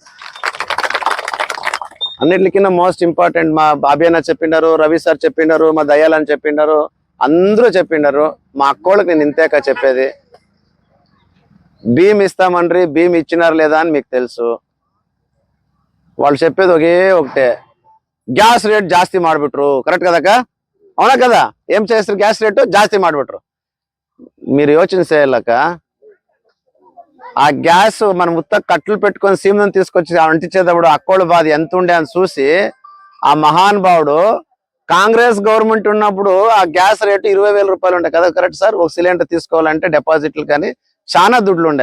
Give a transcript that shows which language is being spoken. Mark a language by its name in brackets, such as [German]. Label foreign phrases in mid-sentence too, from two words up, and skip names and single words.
[Telugu] అన్నిటికన్నా [English] most important [Telugu] మా బాబీ అన్న చెప్పిండారు, రవి సార్ చెప్పిండారు, మా దయాల్ అని చెప్పిండారు, అందరూ చెప్పిండారు. మా అక్కోళ్ళకి నేను ఇంతేకా చెప్పేది, భీమ్ ఇస్తామండ్రి, భీమ్ ఇచ్చినారు లేదా అని మీకు తెలుసు. వాళ్ళు చెప్పేది ఒకటే, [English] gas rate [Kannada] ಜಾಸ್ತಿ ಮಾಡ್ಬಿಟ್ರು. [Telugu] ಕರೆಕ್ಟ್ ಕದಕ್ಕ? అవునా కదా? ఏం చేస్తారు? [English] gas rate [Kannada] ಜಾಸ್ತಿ ಮಾಡ್ಬಿಟ್ರು. [Telugu] మీరు యోచన చేయలేక ఆ గ్యాస్ మనం ఉత్త కట్లు పెట్టుకొని సీమను తీసుకొచ్చి అంటించేటప్పుడు అక్కోళ్ళ బాధ ఎంత ఉండే అని చూసి ఆ మహానుభావుడు కాంగ్రెస్ గవర్నమెంట్ ఉన్నప్పుడు ఆ [English] gas rate [Telugu] 20,000 రూపాయలు ఉండే కదా, [English] correct sir? [Telugu] ఒక సిలిండర్ తీసుకోవాలంటే డిపాజిట్లు కానీ చాలా దుడ్లు ఉండే.